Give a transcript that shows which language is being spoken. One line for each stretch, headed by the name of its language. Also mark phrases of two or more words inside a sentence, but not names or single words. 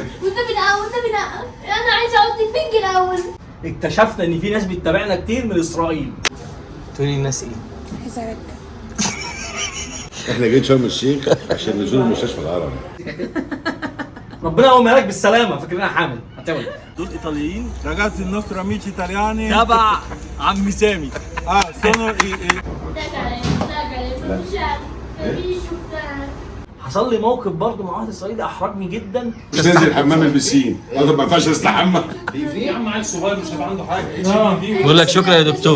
Arabic: والنبي انا عايزه اقعد البنج الاول. اكتشفنا ان في ناس بتتابعنا كتير من اسرائيل. تقولي الناس ايه؟ حسابك. احنا جايين شرم الشيخ عشان نزور المستشفى العربي. ربنا يقومها لك بالسلامه، فاكرينها حامل هتولد. دول ايطاليين.
Italian: Ragazzi, il nostro amici italiani.
Arabic: تبع عم سامي.
Italian: sono
Arabic: حصل لي موقف برضه مع واحد اسرائيلي احرجني جدا. مش ننزل حمام البسين، ما ينفعش نستحمى. في عم عيل صغير مش هيبقى عنده حاجه. بقول لك شكرا يا دكتور.